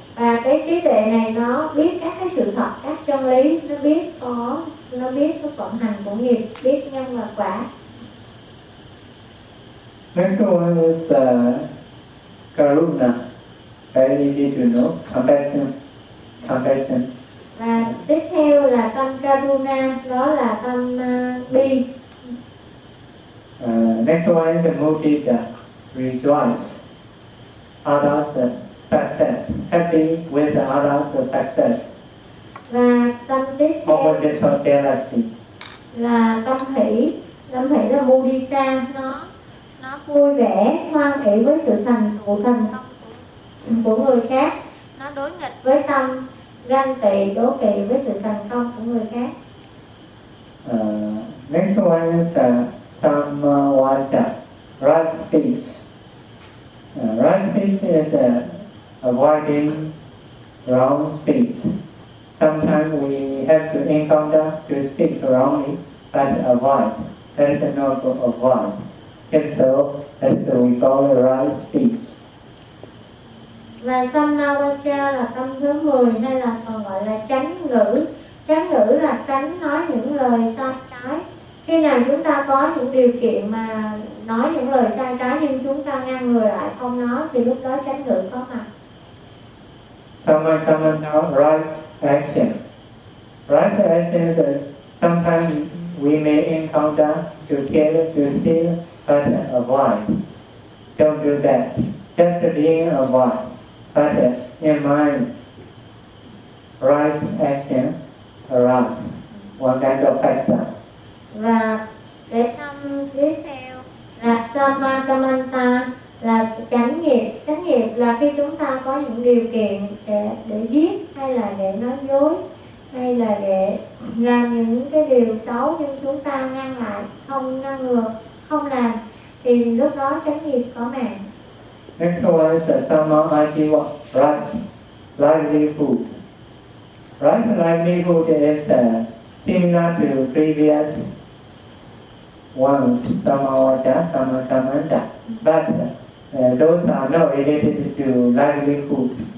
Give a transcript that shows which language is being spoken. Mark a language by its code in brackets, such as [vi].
[vi] Và cái trí tuệ này nó biết các cái sự thật, các chân lý, nó biết cái vận hành của nghiệp, biết nhân và quả. [en] Next one is karuna, very easy to know, compassion. [vi] Và tiếp theo là tâm karuna, đó là tâm bi. [en] Next one is mudita, rejoice, others success, happy with others success. [vi] Và tâm tiếp theo [en] opposite of jealousy [vi] là tâm hỷ. Tâm hỷ là mudita, nó vui vẻ, hoan hỷ với sự thành công của người khác. Nó đối nghịch với tâm ganh tị, đố kỵ với sự thành công của người khác. [en] Next one is samma vaca, right speech. Right speech is avoiding wrong speech. Sometimes we have to encounter to speak wrongly, but avoid. That is not to avoid. And so, that's what we call the right speech. [vi] Và samma vaca là tâm thứ 10 hay là còn gọi là tránh ngữ. Tránh ngữ là tránh nói những lời sai trái. Khi nào chúng ta có những điều kiện mà nói những lời sai trái nhưng chúng ta ngăn người lại không nói thì lúc đó tránh ngữ có mặt. [en] Samma vaca now right action. Right action is that sometimes we may encounter to kill, to steal, but avoid. Don't do that. Just being avoid. But in mind, right action arise. One kind of factor. [vi] Và để tâm tiếp theo là samma kamanta, là chánh nghiệp. Chánh nghiệp là khi chúng ta có những điều kiện để giết hay là để nói dối hay là để làm những cái điều xấu nhưng chúng ta ngăn lại, không ngăn ngừa, không làm, thì lúc đó chánh nghiệp có mạng. [en] Next one is the samma ajiva, livelihood. Right livelihood is similar to previous ones, samavaca, samakamanta, but those are not related to livelihood.